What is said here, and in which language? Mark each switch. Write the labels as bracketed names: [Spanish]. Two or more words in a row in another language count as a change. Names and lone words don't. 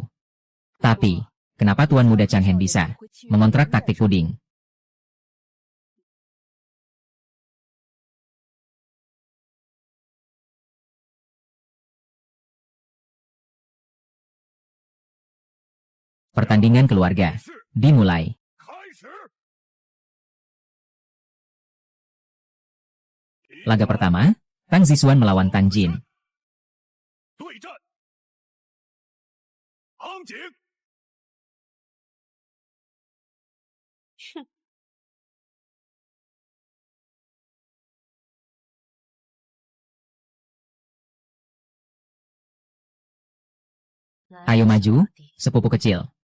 [Indonesian] Tapi, kenapa Tuan Muda Chang Hen bisa mengontrak taktik puding? Pertandingan keluarga dimulai. [Chinese] 开始。 [Indonesian] Laga pertama, Tang Zixuan melawan Tang Jin. [Chinese] 对战，昂景， [Indonesian] Ayo maju, sepupu kecil.